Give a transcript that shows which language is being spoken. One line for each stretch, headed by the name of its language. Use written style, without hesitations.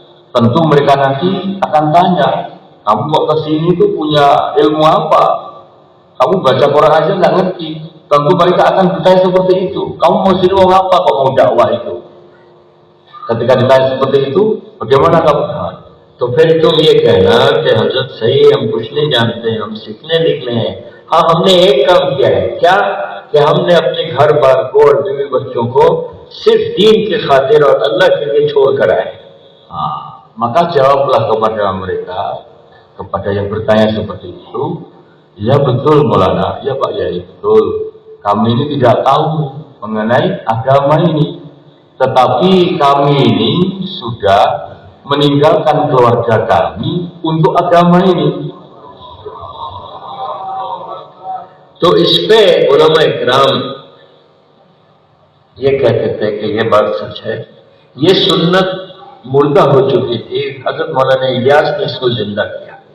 Indonesian: Tentu mereka nanti akan tanya, kamu kok kesini tuh punya ilmu apa? Kamu baca Quran aja nggak ngerti. Tentu mereka akan bertanya seperti itu. Kamu mau jadi orang apa kok mau dakwah itu? Ketika ditanya seperti itu, bagaimana kamu?
Hindi: तो फिर तुम ये कहना कि हजरत सही हम कुछ नहीं जानते, हम सीखने निकले हैं। हाँ, हमने एक काम किया है, क्या कि हमने अपने घर बार को और बीवी बच्चों को सिर्फ दीन के खातिर और अल्लाह के लिए छोड़ कर आए।
Indonesian: Maka jawablah kepada mereka, kepada yang bertanya seperti itu, ya betul Maulana, ya Pak Yai, betul. Kami ini tidak tahu mengenai agama ini, tetapi kami ini sudah meninggalkan keluarga kami untuk agama ini.
Hindi: तो इस पे उलमा इकराम ये कहते थे कि ये बात सच है, ये सुन्नत मुर्दा हो चुकी थी, हजरत मौलाना इलियास ने इसको जिंदा किया।